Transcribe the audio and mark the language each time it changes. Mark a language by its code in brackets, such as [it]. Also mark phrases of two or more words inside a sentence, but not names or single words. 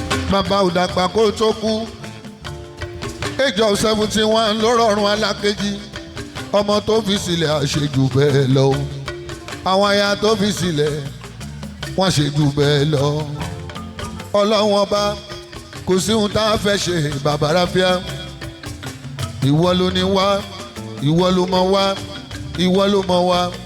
[yo] Bàbá ò dàgbà kó tó kú. [en] Age of seventy-one [yo] ló rọrùn alákejì. Ọmọ tó fi sílẹ̀ àṣejù bẹ́ẹ̀ lọ o. Àwọn aya tó fi sílẹ̀, wọ́n ṣe jù bẹ́ẹ̀ lọ. Ọlọ́run ọba, kò sí ohun tá a fẹ́ ṣe, Bàbá Ráfíà. Ìwọ ló ní wá, ìwọ ló mọ̀ wá, ìwọ ló mọ̀ wá.